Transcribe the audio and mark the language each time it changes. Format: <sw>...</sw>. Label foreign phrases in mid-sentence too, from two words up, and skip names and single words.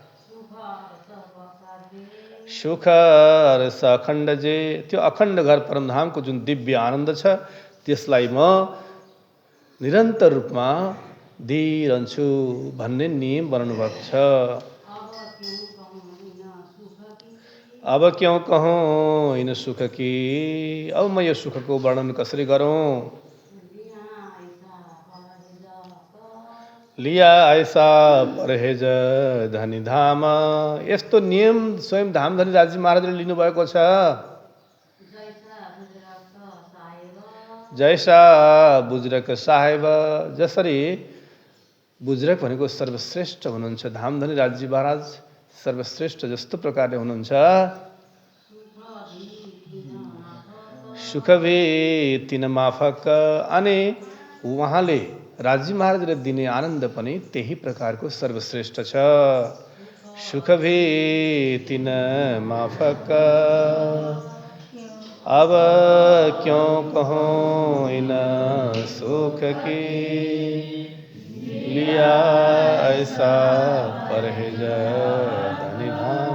<hi>सुख रस अखण्ड जे,</hi> <ne>त्यो अखण्ड घर परमधामको जुन दिव्य आनन्द छ त्यसलाई म निरन्तर रूपमा दिइरहन्छु भन्ने नियम बनाउनु भएको छ।</ne> <hi>अब क्यों कहूँ इन सुख की,</hi> <ne>अब म यो सुखको वर्णन कसरी गरौँ?</ne> <hi>लिया ऐसा परहेज धनी धाम,</hi> <ne>यस्तो नियम स्वयं धामधनी राजी महाराजले लिनुभएको छ।</ne> <hi>जैसा बुज्रक साहेब,</hi> <ne>जसरी बुज्रक भनेको सर्वश्रेष्ठ हुनुहुन्छ, धामधनी राजी महाराज सर्वश्रेष्ठ जस्तो प्रकारले हुनुहुन्छ।</ne> <hi>सुख भी तिन माफक,</hi> <ne>अनि उहाँले राजी महाराजले दिने आनन्द पनि त्यही प्रकारको सर्वश्रेष्ठ छ।</ne> <hi>सुख भी तिन माफक, अब क्यों कहूँ इन सुख की, लिया ऐसा परहेज धनी धाम।</hi>